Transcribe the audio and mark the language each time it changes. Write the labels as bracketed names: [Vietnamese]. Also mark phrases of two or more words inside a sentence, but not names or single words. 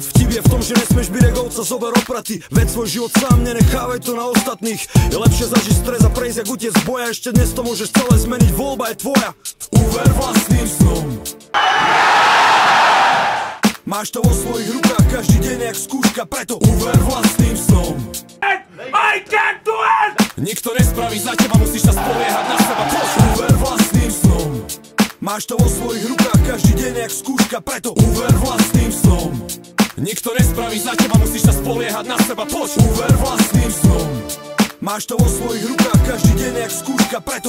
[Slovak] Vtip je v tom, že nesmieš byť regovca, zober opraty. Veď svoj život sám, nenechávaj to na ostatných. Je lepšie zažiť stres a prejsť jak utiec z boja. Ešte dnes to môžeš celé zmeniť, voľba je tvoja. Uver vlastným snom. Máš to vo svojich rukách, každý deň jak skúška, preto uver vlastným snom. [English] I can't do it! [Slovak] Nikto nespraví za teba, musíš sa spoliehať na seba. Uver vlastným snom. Máš to vo svojich rukách, každý deň jak skúška, preto uver vlastným snom. Nikto nespraví za teba, musíš sa spoliehať na seba. Uver vlastným snom. Máš to vo svojich rukách, každý deň jak skúška, preto